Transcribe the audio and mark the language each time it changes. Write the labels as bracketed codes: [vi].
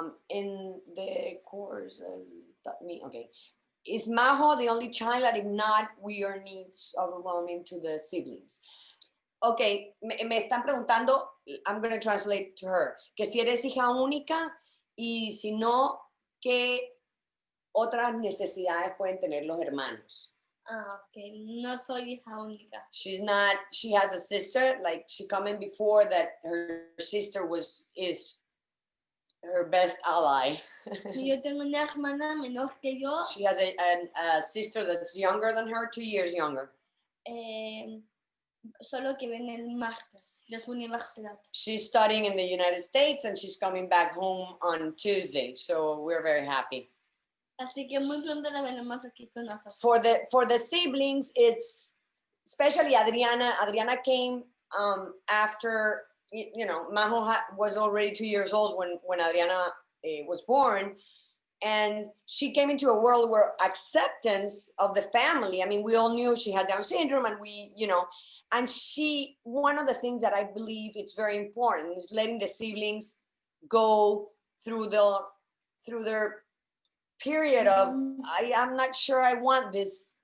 [en] In the course, okay. Is Majo the only child, that if not, we are needs overwhelming to the siblings? [es] Okay, me están preguntando, [en] I'm going to translate to her, [es] que si eres hija única, y si no, ¿qué otras necesidades pueden tener los hermanos? Okay, no soy hija única. [en] She has a sister, like she commented before that her sister is her best ally. [es] Yo tengo una hermana menor que yo. [en] She has a sister that's younger than her, 2 years younger. [es] Solo que viene el martes de su universidad. [en] She's studying in the United States and she's coming back home on Tuesday, so we're very happy. [es] Así que muy pronto la veremos aquí con nosotros. [en] For the siblings, it's especially Adriana. Adriana came after, Majo was already 2 years old when Adriana was born. And she came into a world where acceptance of the family, I mean, we all knew she had Down syndrome, and and one of the things that I believe it's very important is letting the siblings go through their period of, I'm not sure I want this.